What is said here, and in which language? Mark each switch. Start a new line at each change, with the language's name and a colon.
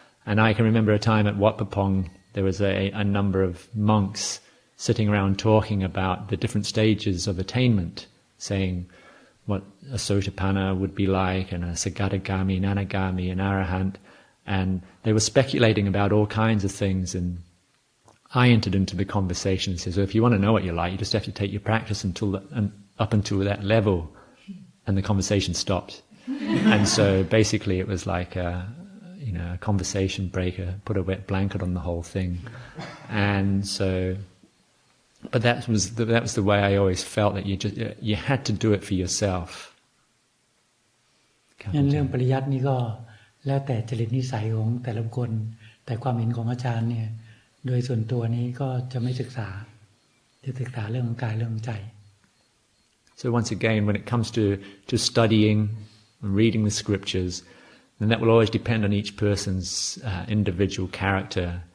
English: And I can remember a time at Wat Pah Pong. There was a number of monks sitting around talking about the different stages of attainment, saying what a Sotapanna would be like, and a Sagatagami, an Anagami, an Arahant, and they were speculating about all kinds of things, and I entered into the conversation and said, so if you want to know what you're like, you just have to take your practice up until that level, and the conversation stopped. And so basically it was like a conversation breaker, put a wet blanket on the whole thing. And so, but that was the way I always felt, that you had to do it for yourself.
Thai: เรื่องปริยัตินี่ก็แล้วแต่จริตนิสัยของแต่ละคนแต่ความเห็นของอาจารย์เนี่ยโดยส่วนตัวนี้ก็จะไม่ศึกษาจะศึกษาเรื่องกายเรื่องใจ
English: So once again, when it comes to studying and reading the scriptures, then that will always depend on each person's individual character.